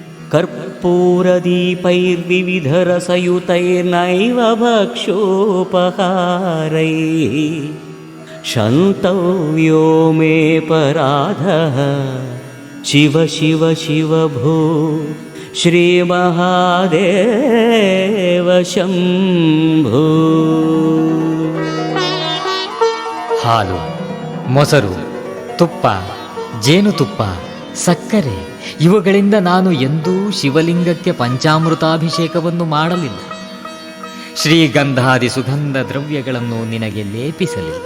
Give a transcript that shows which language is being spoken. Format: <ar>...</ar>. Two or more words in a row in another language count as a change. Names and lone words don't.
<sa>कर्पूरदीपैर्विविधरसयुतैर्नैव भक्षोपहारैः क्षन्तव्यो मे पराधः शिव शिव शिव भो श्रीमहादेव शम्भो.</sa> <kn>ಹಾಲು, ಮೊಸರು, ತುಪ್ಪ, ಜೇನುತುಪ್ಪ, ಸಕ್ಕರೆ ಇವುಗಳಿಂದ ನಾನು ಎಂದೂ ಶಿವಲಿಂಗಕ್ಕೆ ಪಂಚಾಮೃತಾಭಿಷೇಕವನ್ನು ಮಾಡಲಿಲ್ಲ. ಶ್ರೀಗಂಧಾದಿ ಸುಗಂಧ ದ್ರವ್ಯಗಳನ್ನು ನಿನಗೆ ಲೇಪಿಸಲಿಲ್ಲ.</kn>